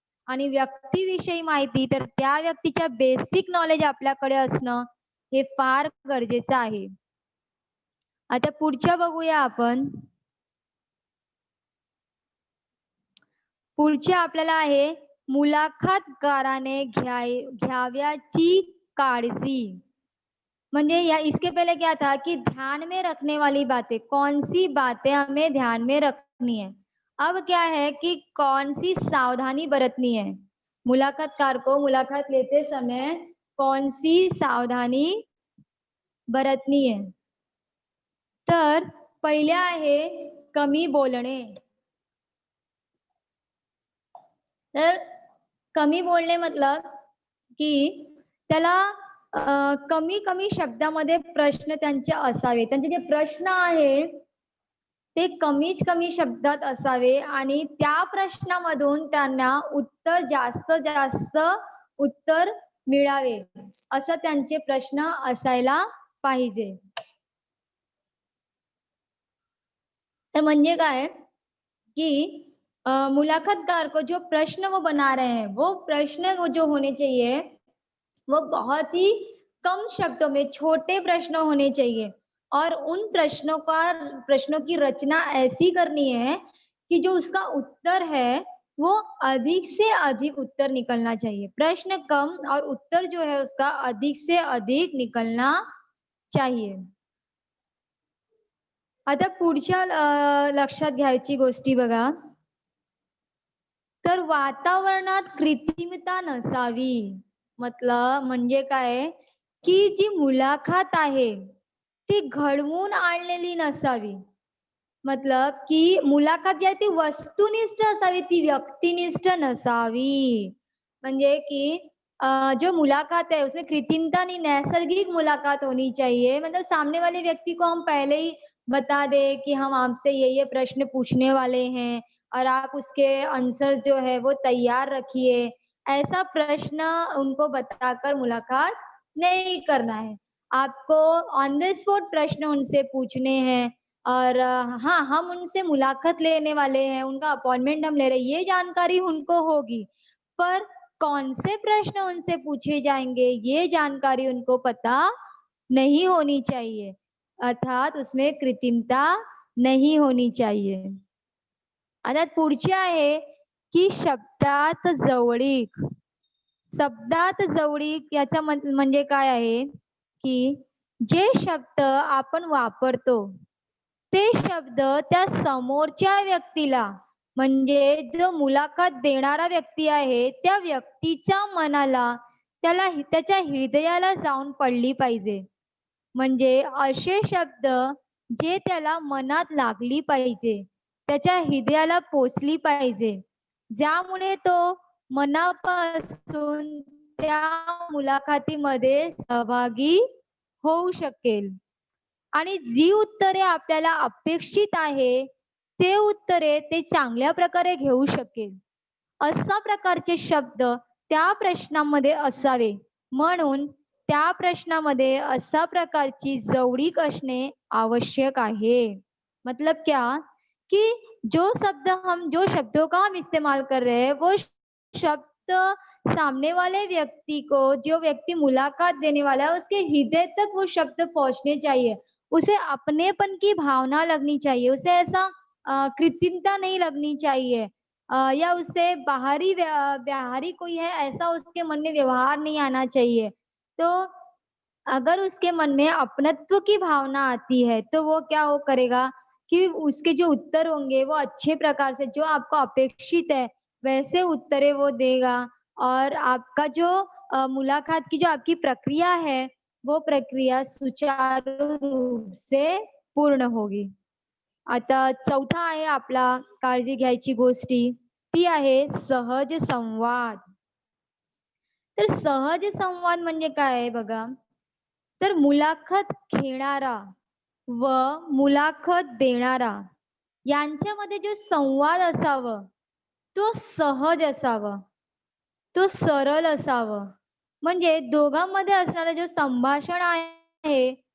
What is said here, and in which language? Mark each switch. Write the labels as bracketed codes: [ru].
[mr] आणि व्यक्तीविषयी माहिती, तर त्या व्यक्तीच्या बेसिक नॉलेज आपल्याकडे असणं हे फार गरजेचं आहे. आता पुढच्या बघूया आपण. पुढचे आपल्याला आहे मुलाखतकाराने घ्यावयाची काळजी. म्हणजे या [hi] इसके पहले क्या था कि ध्यान में रखने वाली बातें, कौन सी बातें हमें ध्यान में रखनी है। अब क्या है कि कौन सी सावधानी बरतनी है। मुलाकातकार को मुलाकात लेते समय कौन सी सावधानी बरतनी है। [mr] तर पहिले आहे कमी बोलणे. तर कमी बोलणे [hi] मतलब की [mr] त्याला कमी कमी शब्दामध्ये प्रश्न त्यांचे असावे. त्यांचे जे प्रश्न आहे ते कमीच कमी शब्दात असावे आणि त्या प्रश्नामधून त्यांना उत्तर जास्त जास्त उत्तर मिळावे, असं त्यांचे प्रश्न असायला पाहिजे. तर म्हणजे काय [hi] कि मुलाकातकार को जो प्रश्न वो बना रहे हैं, वो प्रश्न वो जो होने चाहिए वो बहुत ही कम शब्दों में छोटे प्रश्न होने चाहिए और उन प्रश्नों की रचना ऐसी करनी है कि जो उसका उत्तर है वो अधिक से अधिक उत्तर निकलना चाहिए। प्रश्न कम और उत्तर जो है उसका अधिक से अधिक निकलना चाहिए। [mr] आता पुढच्या लक्षात घ्यायची गोष्टी बघा. तर वातावरणात कृत्रिमता नसावी. मतलब म्हणजे काय, की जी मुलाखत आहे ती घडवून आणलेली नसावी. [hi] मतलब की [mr] मुलाखत जी आहे ती वस्तुनिष्ठ असावी, ती व्यक्तिनिष्ठ नसावी. म्हणजे की [hi] जो मुलाकात है उसमें कृत्रिमता नहीं, नैसर्गिक मुलाकात होनी चाहिए। मतलब सामने वाले व्यक्ति को हम पहले ही बता दे कि हम आपसे ये प्रश्न पूछने वाले हैं और आप उसके आंसर जो है वो तैयार रखिए। ऐसा प्रश्न उनको बताकर मुलाकात नहीं करना है। आपको ऑन द स्पॉट प्रश्न उनसे पूछने हैं और हाँ, हम उनसे मुलाकात लेने वाले हैं, उनका अपॉइंटमेंट हम ले रहे हैं, ये जानकारी उनको होगी। पर कौन से प्रश्न उनसे पूछे जाएंगे, ये जानकारी उनको पता नहीं होनी चाहिए। अर्थात उसमें कृत्रिमता नहीं होनी चाहिए. [mr] आता पुढचे आहे की शब्दात जवळीक. शब्दात जवळीक याचा म्हणजे काय आहे, की जे शब्द आपण वापरतो ते शब्द त्या समोरच्या व्यक्तीला, म्हणजे जो मुलाखत देणारा व्यक्ती आहे त्या व्यक्तीच्या मनाला, त्याच्या हृदयाला जाऊन पडली पाहिजे. म्हणजे असे शब्द जे त्याला मनात लागली पाहिजे, त्याच्या हृदयाला पोचली पाहिजे, ज्यामुळे तो मनापासून त्या मुलाखतीमध्ये सहभागी होऊ शकेल आणि जी उत्तरे आपल्याला अपेक्षित आहे, ते उत्तरे ते चांगल्या प्रकारे घेऊ शकेल. अशा प्रकारचे शब्द त्या प्रश्नामध्ये असावे. म्हणून त्या प्रश्नामध्ये अशा प्रकारची जवळीक असणे आवश्यक आहे. [hi] मतलब क्या कि जो शब्दों का हम इस्तेमाल कर रहे हैं वो शब्द सामने वाले व्यक्ति को, जो व्यक्ति मुलाकात देने वाला है उसके हृदय तक वो शब्द पहुंचने चाहिए। उसे अपनेपन की भावना लगनी चाहिए, उसे ऐसा कृत्रिमता नहीं लगनी चाहिए या उससे बाहरी कोई है ऐसा उसके मन में व्यवहार नहीं आना चाहिए। तो अगर उसके मन में अपनत्व की भावना आती है तो वो क्या वो करेगा कि उसके जो उत्तर होंगे वो अच्छे प्रकार से, जो आपको अपेक्षित है वैसे उत्तरे वो देगा और आपका जो मुलाकात की जो आपकी प्रक्रिया है वो प्रक्रिया सुचारू रूप से पूर्ण होगी. [mr] आता चौथा आहे आपला काळजी घ्यायची गोष्टी, ती आहे सहज संवाद. तर सहज संवाद म्हणजे काय आहे बघा. तर मुलाखत घेणारा व मुलाखत देणारा यांच्यामध्ये जो संवाद असावं, तो सहज असावा, तो सरळ असावं. म्हणजे दोघांमध्ये असणारं जे संभाषण आहे